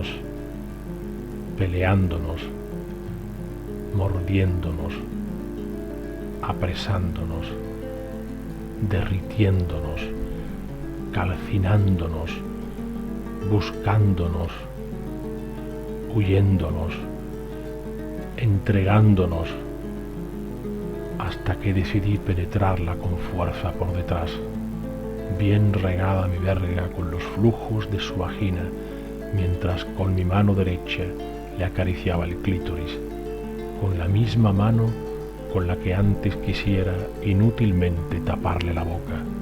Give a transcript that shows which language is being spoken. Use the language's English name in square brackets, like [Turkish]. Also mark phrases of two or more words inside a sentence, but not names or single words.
[Spanish] peleándonos, mordiéndonos, apresándonos, derritiéndonos, calcinándonos, buscándonos, huyéndonos, entregándonos, hasta que decidí penetrarla con fuerza por detrás, bien regada mi verga con los flujos de su vagina, mientras con mi mano derecha le acariciaba el clítoris, con la misma mano con la que antes quisiera inútilmente taparle la boca.